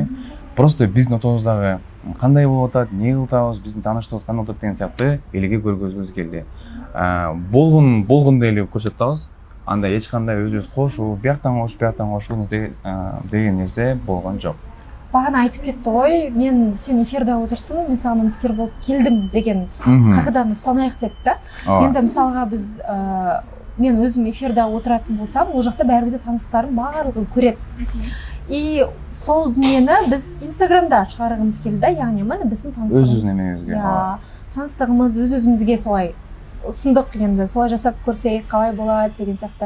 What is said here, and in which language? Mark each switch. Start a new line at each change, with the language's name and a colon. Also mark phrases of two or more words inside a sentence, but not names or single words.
Kyrgyz: Просто биздин отобуздагы кандай болуп атат, эмне кылып атабыз, биздин тааныштыгыбыз кандай болуп атат деген сыяктуу элге көргөзгүбүз келди. Болгондо эле көрсөтүп атабыз. Анда эч кандай өзүбүз кошуу, бияктан кошуу деген нерсе болгон жок.
Kazakh: Багана айтып кетти ғой, мен сен эфирде отырсың, мен саған үміткер болып келдім деген қағиданы ұстанайық дедік та. Енді мысалға біз мен өзім эфирде отыратын болсам, ол жақта бәрібір де таныстарым барлығын көреді. И сол дүниені біз Инстаграмда шығарғымыз келді, яғни міне біздің таныстығымыз өз-өзімізге солай ұсындық, енді солай жасап көрсек қалай болады деген сияқты.